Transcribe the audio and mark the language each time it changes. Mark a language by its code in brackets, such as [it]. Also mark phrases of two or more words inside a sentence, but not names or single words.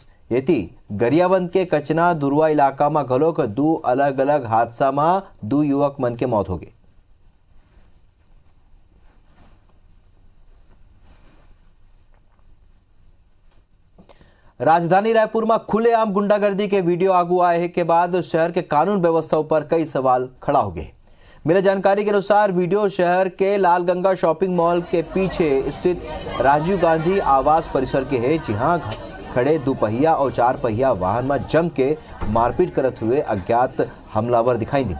[hne] येती गरियाबंद के कचना दुरुआ इलाका में घलोक 2 अलग अलग हादसा में 2 युवक मन के मौत हो गई। राजधानी रायपुर में खुलेआम गुंडागर्दी के वीडियो आगू आए के बाद शहर के कानून व्यवस्था पर कई सवाल खड़ा हो गए। मिली जानकारी के अनुसार वीडियो शहर के लालगंगा शॉपिंग मॉल के पीछे स्थित राजीव गांधी आवास परिसर के है, जहां खड़े 2 पहिया और 4 पहिया वाहन में जम के मारपीट करते हुए अज्ञात हमलावर दिखाई दी।